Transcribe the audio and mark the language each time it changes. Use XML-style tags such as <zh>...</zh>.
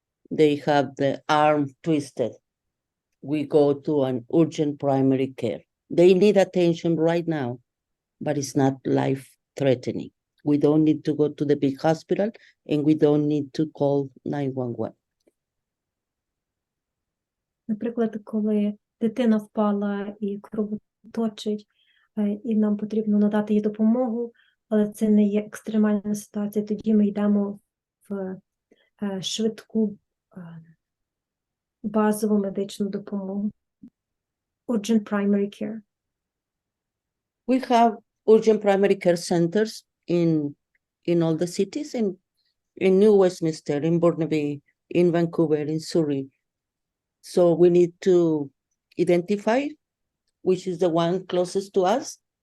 <en>They have the arm twisted. We go to an urgent primary care. They need attention right now, but it's not life-threatening. We don't need to go to the big hospital, and we don't need to call 911.</en> <uk>Наприклад, коли дитина впала і кровоточить, і нам потрібно надати їй допомогу, але це не є екстремальна ситуація, тоді ми йдемо в швидку базову медичну допомогу.</uk> <en>Urgent primary care. We have urgent primary care centers in all the cities, in New Westminster, in Burnaby, in Vancouver, in Surrey. So we need to identify which is the one closest to us.</en>